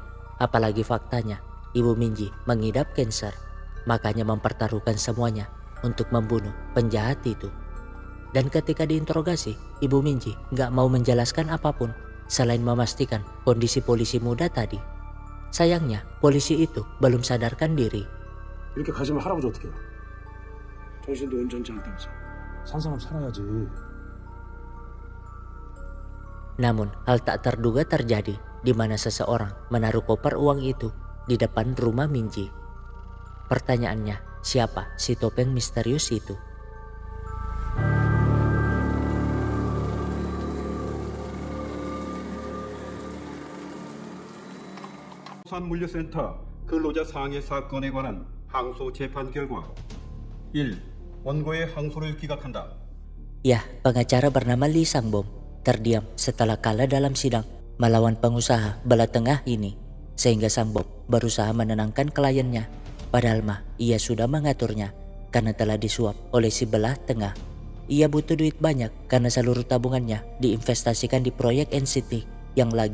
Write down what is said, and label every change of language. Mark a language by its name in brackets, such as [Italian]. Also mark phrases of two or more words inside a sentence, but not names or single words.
[Indonesian] Apalagi faktanya, Ibu Minji mengidap kanker. Makanya mempertaruhkan semuanya untuk membunuh penjahat itu. Dan ketika diinterogasi, Ibu Minji gak mau menjelaskan apapun selain memastikan kondisi polisi muda tadi. Sayangnya, polisi itu belum sadarkan diri. [Korean] 이렇게 가시면 할아버지 어떡해요? 정신도 온전치 않다면서. 산 사람 살아야지. [Indonesian] Namun hal tak terduga terjadi di mana seseorang menaruh koper uang itu di depan rumah Minji. Pertanyaannya, siapa si topeng misterius itu? [Korean] 부산물류센터 근로자 상해 사건에 관한 항소 재판 결과 1. 원고의 항소를 기각한다. [Indonesian] Ya, pengacara bernama Lee Sang-bom terdiam setelah kalah dalam sidang melawan pengusaha belah tengah ini, sehingga Sang-bom berusaha menenangkan kliennya. Padahal mah ia sudah mengaturnya karena telah disuap oleh si belah tengah. Ia butuh duit banyak karena seluruh tabungannya diinvestasikan di proyek NCT yang lagi mandek.